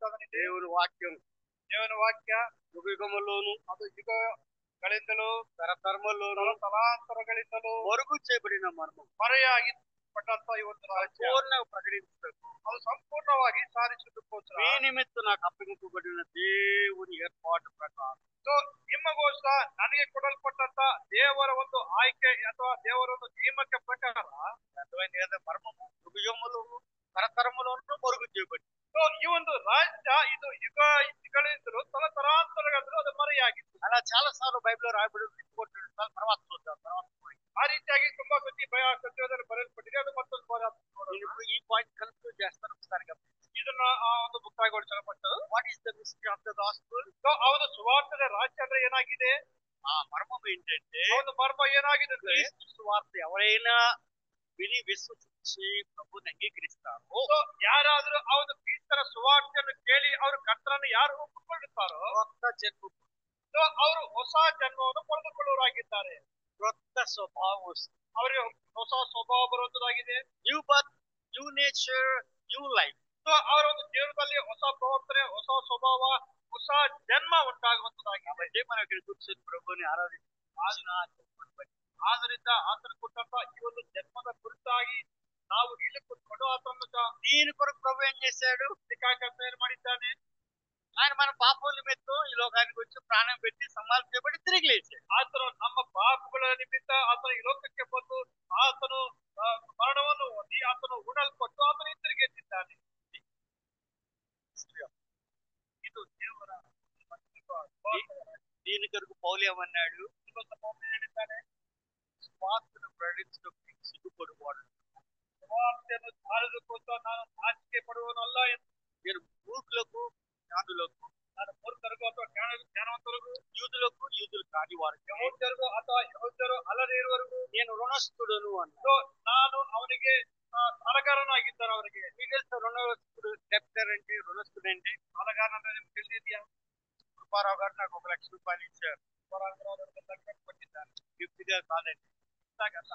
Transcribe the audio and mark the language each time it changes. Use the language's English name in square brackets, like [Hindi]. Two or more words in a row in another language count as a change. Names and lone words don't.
[Telugu] దేవుని వాక్యం, [Kannada] ದೇವನ ವಾಕ್ಯ [Telugu] యుగయుగములోను, [Kannada] ಅದು ಯುಗಗಳಿಂದಲೂ [Telugu] తరతరములోను, [Kannada] ತಲಾಂತರಗಳಿಂದಲೂ [Telugu] మరుగు చేయబడిన మర్మం [Kannada] ಮರೆಯಾಗಿ పಟ್ಟಂತ ಈ ಒಂದು ರಾಜ್ಯ [Telugu] పూర్ణ ప్రకటించటకు, [Kannada] ಅದು ಸಂಪೂರ್ಣವಾಗಿ ಸಾಧಿಸುವುದಕ್ಕೋಸ್ಕರ [Telugu] మీ నిమిత్తం నాకు అప్పగింపబడిన దేవుని ఏర్పాటు ప్రకారం, [Kannada] ನಿಮಗೋಸ್ಕರ ನನಗೆ ಕೊಡಲ್ಪಟ್ಟಂತ ದೇವರ ಒಂದು ಆಯ್ಕೆ ಅಥವಾ ದೇವರ ಒಂದು ನೇಮಕ ಪ್ರಕಾರ [Telugu] మర్మము యుగములోను తరతరములోను మరుగు చేయబడి, [Kannada] ಈ ಒಂದು ರಾಜ್ಯ ಇದು ಯುಗಗಳಿಂದಲೂ ತಲತರಾಂತರಗಳಿಂದಲೂ ಅದು ಮರೆಯಾಗಿತ್ತು. [Telugu] అలా చాలా సార్లు బైబిల్లో రాయబడి తర్వాత చూద్దాం. [Kannada] ಆ ರೀತಿಯಾಗಿ ತುಂಬಾ ಸತಿ ಸತ್ಯದಲ್ಲಿ ಬರೆಯಲ್ಪಟ್ಟಿದೆ. ಅದು ಮತ್ತೊಂದು [Telugu] ఈ [English] point conclude [Telugu] చేస్తాను ఒకసారి. [Kannada] ಇದನ್ನ ಆ ಒಂದು ಮುಕ್ತಾಯಗೊಳಿಸಲ್ಪಟ್ಟದು. [English] What is the mystery of the gospel? [Kannada] ಅವನು ಸುವಾರ್ತೆಯ ರಾಜ್ಯ ಅಂದ್ರೆ ಏನಾಗಿದೆ? [Telugu] ఆ మర్మం ఏంటంటే, [Kannada] ಅವನ ಮರ್ಮ ಏನಾಗಿದೆ ಅಂದ್ರೆ, [Telugu] సువార్త ఎవరైనా విని విశ్వసించి ప్రభుని అంగీకరిస్తారో, [Kannada] ಯಾರಾದ್ರೂ ಅವನು ಕ್ರಿಸ್ತರ ಸುವಾರ್ತೆಯನ್ನು ಕೇಳಿ ಅವರು ಕರ್ತರನ್ನು ಯಾರು ಒಪ್ಪಿಕೊಳ್ಳುತ್ತಾರೋ [Telugu] కొత్త జన్మ, [Kannada] ಅವರು ಹೊಸ ಜನ್ಮವನ್ನು ಪಡೆದುಕೊಳ್ಳುವರಾಗಿದ್ದಾರೆ. [Telugu] కొత్త స్వభావం వస్తుంది. [Kannada] ಅವರಿಗೆ ಹೊಸ ಸ್ವಭಾವ ಬರುವಂತದಾಗಿದೆ. [English] New birth, new nature, new life. [Kannada] ಅವರ ಒಂದು ಜೀವನದಲ್ಲಿ ಹೊಸ ಪ್ರವರ್ತನೆ, ಹೊಸ ಸ್ವಭಾವ, ಹೊಸ ಜನ್ಮ ಉಂಟಾಗುವಂತದಾಗಿದೆ. [Telugu] కాబట్టి మనం ఇక్కడ కూర్చొని ప్రభుని [Kannada] ಆದ್ದರಿಂದ ಆತನ ಕೊಟ್ಟಂತ ಈ ಒಂದು ಜನ್ಮದ ಕುರಿತಾಗಿ ನಾವು ಇಲ್ಲಿ ಕೂತ್ಕೊಂಡು ಆತನ [Telugu] దీని కొరకు ప్రభు ఏం చేశాడు? [Kannada] ಏನ್ ಮಾಡಿದ್ದಾನೆ? [Telugu] ఆయన మన పాపం నిమిత్తం ఈ లోకానికి వచ్చి ప్రాణం పెట్టి సమాధి చేయబడి తిరిగి లేచాడు. [Kannada] ಆತನು ನಮ್ಮ ಪಾಪಗಳ ನಿಮಿತ್ತ ಆತನ ಈ ಲೋಕಕ್ಕೆ ಬಂದು ಆತನು ಮರಣವನ್ನು ಹೊಂದಿ ಆತನು ಉಣಲ್ಪಟ್ಟು ಆತನು ಹಿಂತಿರುಗಿ ಎದ್ದಿದ್ದಾನೆ. ಇದು ದೇವರ [Telugu] దీని కొరకు పౌలు ఏమన్నాడు? [Kannada] ಹೇಳಿದ್ದಾನೆ, [Telugu] స్వార్థను ప్రకటించడానికి సిగ్గుపడువాడు, [Kannada] ಸುವಾರ್ತೆಯನ್ನು ಸಾರದಕ್ಕೋಸ್ಕರ ನಾನು ನಾಚಿಕೆ ಪಡುವನಲ್ಲ ಎಂದು. [Telugu] నేను మూర్ఖులకు జ్ఞానులకు, మూర్ఖులకు ಅಥವಾ జ్ఞానవంతులకు, యూదులకు, యూదులు కాని వారికి, [Kannada] ಯಹೂದ್ಯರಿಗೂ ಅಥವಾ ಯಹೂದ್ಯರು ಅಲ್ಲದೆ ಇರುವವರಿಗೂ [Telugu] నేను రుణస్థుడును అన్నాడు. [English] So, [Kannada] ನಾನು ಅವನಿಗೆ ಸಾಲಗಾರನಾಗಿದ್ದಾನೆ. ಅವರಿಗೆ [Telugu] మీకు తెలుసా రుణస్థుడు, డెప్టర్ అంటే, రుణస్థుడు అంటే? [Kannada] ಸಾಲಗಾರ ಅಂದ್ರೆ ನಿಮ್ಗೆ ತಿಳಿದಿದೆಯಾ? [Telugu] కృపారావు గారు నాకు 1 లక్ష రూపాయలు ఇచ్చారు. [Kannada] ಕೊಟ್ಟಿದ್ದಾನೆ. [Telugu] గిఫ్ట్గా కాదండి, [Kannada] ಇಷ್ಟಾಗಲ್ಲ,